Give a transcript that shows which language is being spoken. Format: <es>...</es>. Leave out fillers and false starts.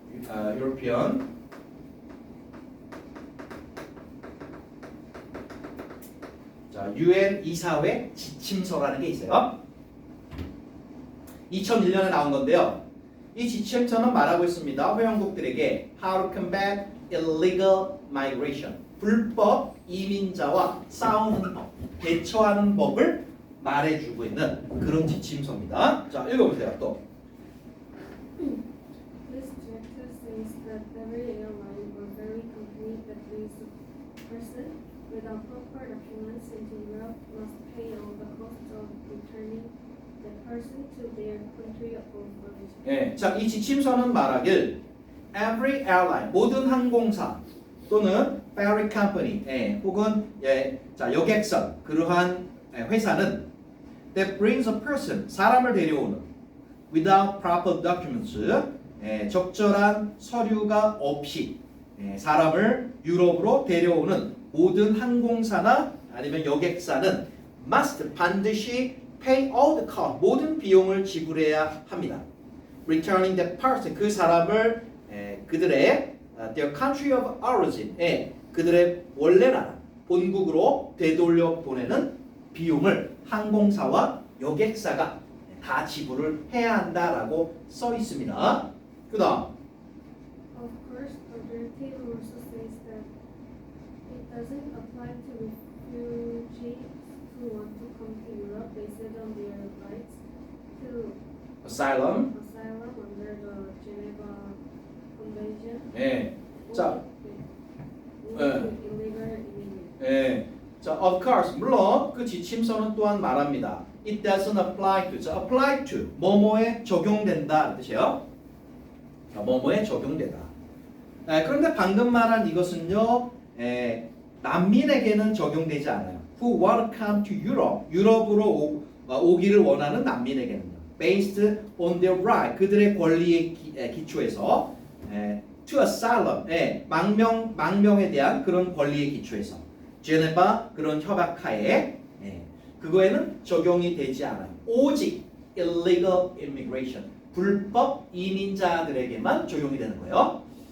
<ko>European UN 이사회 지침서라는 게 있어요. 2001년에 나온 건데요. 이 지침서는 말하고 있습니다. 회원국들에게</ko> <en>How to combat illegal migration.</en> <ko>불법 이민자와 싸우는 법, 대처하는 법을 말해주고 있는 그런 지침서입니다. 자, 읽어보세요. 또.</ko> <en>This directive says that every airline or ferry company that brings a person without proper documents into Europe must pay all the costs of returning the person to their country of origin.</en> <ko>자, 이 지침서는 말하길</ko> <en>every airline,</en> <ko>모든 항공사 또는</ko> <en>ferry company,</en> <ko>혹은 여객선, 그러한 회사는</ko> <en>that brings a person,</en> <ko>사람을 데려오는</ko> <en>without proper documents,</en> <ko>적절한 서류가 없이 사람을 유럽으로 데려오는 모든 항공사나 아니면 여객사는 must 반드시</ko> <en>pay all the cost,</en> <ko>모든 비용을 지불해야 합니다.</ko> <en>Returning that person,</en> <ko>그 사람을 그들의</ko> <en>their country of origin,</en> <ko>그들의 원래 나라, 본국으로 되돌려 보내는 비용을 항공사와 여객사가 다 지불을 해야 한다라고 써 있습니다. 그다음</ko> <en>Of course, the directive also says that it doesn't apply to refugees who want to come to Europe based on their rights to asylum. asylum under the Geneva Convention.</en> <ko>자,</ko> <en>illegal immigration.</en> <ko>자, of course, 물론 그 지침서는 또한 말합니다.</ko> <en>It doesn't apply to.</en> <ko>자,</ko> <en>apply to</en> <ko>뭐뭐에 적용된다 뜻이에요. 뭐뭐에 적용되다. 그런데 방금 말한 이것은요, 난민에게는 적용되지 않아요.</ko> <en>Who want to come to Europe,</en> <ko>유럽으로 오기를 원하는 난민에게는요.</ko> <en>Based on their right,</en> <ko>그들의 권리에 기초해서</ko> <en>to asylum,</en> <ko>망명에 대한 그런 권리에 기초해서 제네바 그런 협약하에 그거에는 적용이 되지 않아요. 오직</ko> <en>illegal immigration,</en> <ko>불법 이민자들에게만 적용이 되는 거예요.</ko>